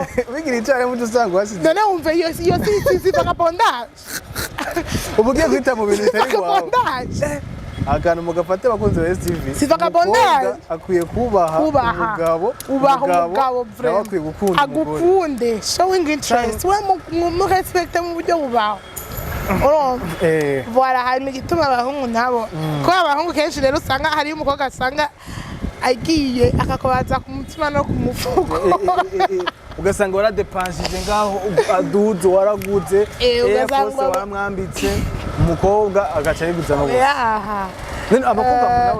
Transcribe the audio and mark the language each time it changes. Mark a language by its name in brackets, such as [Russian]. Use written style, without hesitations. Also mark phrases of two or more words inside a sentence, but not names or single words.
[Rundi] Bigira icari mu dusanga wasize. None umve iyo si vagabondage. Ubugiye kwita mu bintu bitari wawe. Vagabondage. Akantu mugafate bakunze wa STV. Si vagabondage. Akwiye kubaha umugabo. Ubaha umugabo vraiment. Akwiye gukunda. Agukunde. [English] Showing interest. [Rundi] We mu respect mu buryo bubaho. Voilà, hari igituma abahungu nabo. Ko abahungu kenshi rero usanga hari umukobwa asanga agiye akakobaza ku mutima no ku mufuko. Ugasanga waradepanshije ngaho aduze waraguze ugasanga waramwambitse umukobwa agaca yiguza no gusa none abakobwa nabo